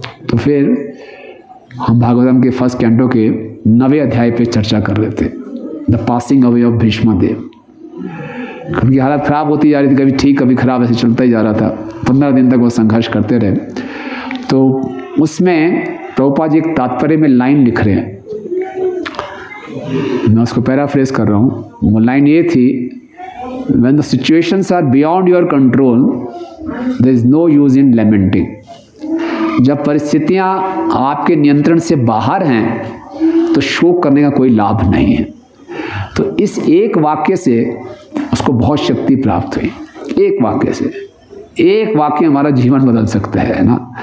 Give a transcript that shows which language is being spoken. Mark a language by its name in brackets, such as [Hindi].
[Hindi] तो फिर हम भागवतम के फर्स्ट कैंटो के 9वें अध्याय पे चर्चा कर रहे थे, the passing away of Bhishmadev. उनकी हालत खराब होती जा रही थी, कभी ठीक कभी खराब, ऐसे चलता ही जा रहा था। 15 दिन तक वो संघर्ष करते रहे। तो उसमें प्रभुपाद जी एक तात्पर्य में लाइन लिख रहे हैं, मैं उसको पैराफ्रेज कर रहा हूँ। वो लाइन ये थी, [English] when the situations are beyond your control, there is no use in lamenting। [Hindi] जब परिस्थितियाँ आपके नियंत्रण से बाहर हैं तो शोक करने का कोई लाभ नहीं है। तो इस एक वाक्य से उसको बहुत शक्ति प्राप्त हुई। एक वाक्य से, एक वाक्य हमारा जीवन बदल सकता है ना।